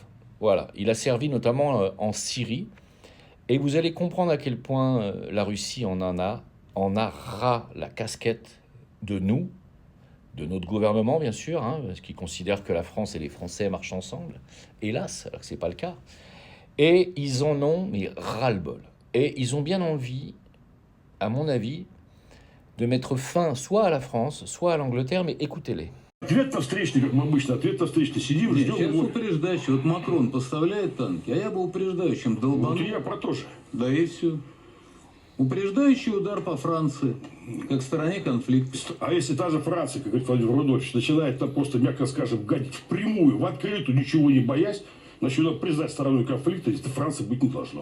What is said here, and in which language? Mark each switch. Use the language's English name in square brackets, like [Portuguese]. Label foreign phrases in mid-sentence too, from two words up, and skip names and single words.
[French] Voilà, il a servi notamment en Syrie et vous allez comprendre à quel point la Russie en a ras la casquette de nous, de notre gouvernement bien sûr, hein, parce qu'ils considèrent que la France et les Français marchent ensemble. Hélas, alors que c'est pas le cas. Et ils en ont mais ras-le-bol. Et ils ont bien envie, à mon avis, de mettre fin soit à la France, soit à l'Angleterre, mais écoutez-les. [Russian] Ответ-то встречный, как мы обычно, ответ-то встречный. Сидим, Нет, ждем сейчас его. упреждающий. Вот Макрон поставляет танки, а я бы упреждающим долбанул. Вот и я про то же. Да и все. Упреждающий удар по Франции, как стороне конфликта. А если та же Франция, как говорит Владимир Рудольфович, начинает там просто, мягко скажем, гадить впрямую, в открытую, ничего не боясь, значит, надо признать стороной конфликта, это Франции быть не должно.